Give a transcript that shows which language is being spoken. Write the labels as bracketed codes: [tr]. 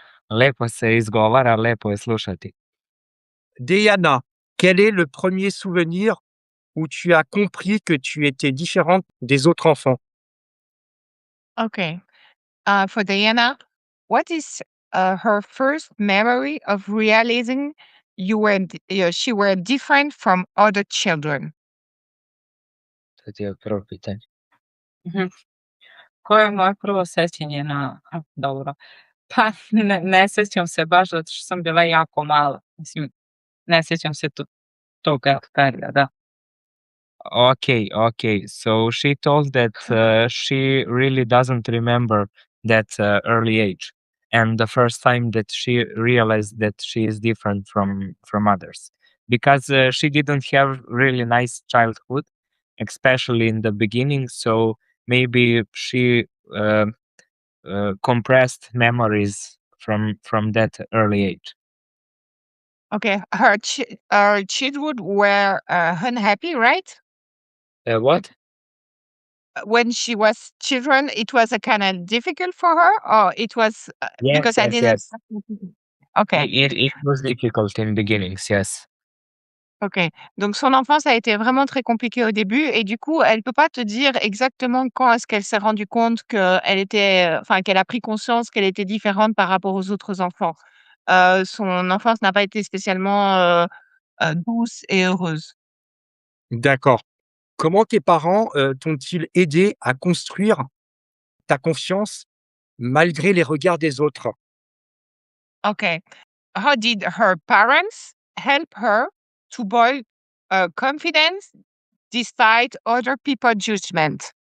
[sr] Lepo se izgovara, lepo je slušati. [fr] Dejana, quel est le premier souvenir où tu as compris que tu étais différente des autres enfants? [en] Okay. For Diana, what is her first memory of realizing she were different from other children? [sr] To ti je prvo pitanje. Koje je moje prvo sećanje na... Dobro. Pa ne sećam se baš zato što sam bila jako mala. Mislim, ne sećam se tog perioda. [en] Okay. So she told that she really doesn't remember that early age, and the first time that she realized that she is different from others, because she didn't have really nice childhood, especially in the beginning. So maybe she compressed memories from that early age. Okay, her childhood were unhappy, right? What? When she was children, it was a kind of difficult for her, or it was because I didn't. Yes. Okay. It was difficult in beginnings, yes. [fr] Ok, donc son enfance a été vraiment très compliquée au début et du coup, elle peut pas te dire exactement quand est-ce qu'elle s'est rendue compte qu'elle était, enfin qu'elle a pris conscience qu'elle était différente par rapport aux autres enfants. Son enfance n'a pas été spécialement douce et heureuse. D'accord. Comment tes parents t'ont-ils aidé à construire ta confiance malgré les regards des autres? [en] Okay, how did her parents help her to build confidence despite other people's judgment?